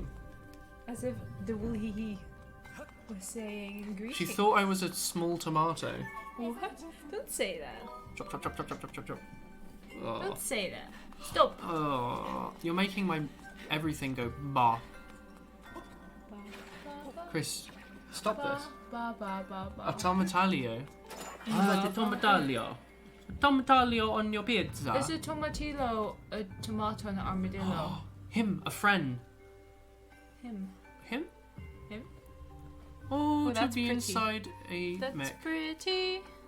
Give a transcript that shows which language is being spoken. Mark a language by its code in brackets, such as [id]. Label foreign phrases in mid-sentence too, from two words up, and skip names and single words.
[en] As if the woolly was saying greeting. She thought I was a small tomato. What? Don't say that. Chop, chop, chop, chop, chop, chop, chop, chop. Oh. Don't say that. Stop. Oh, you're making my everything go bah. Chris, stop this. Ba, ba, ba, ba. A tomatillo. I like a tomatillo. A tomatillo on your pizza. Is a tomatillo a tomato and an armadillo? Him, a friend. Him. Him? Him? Oh, Oh, to that's be pretty. inside a That's mech. pretty.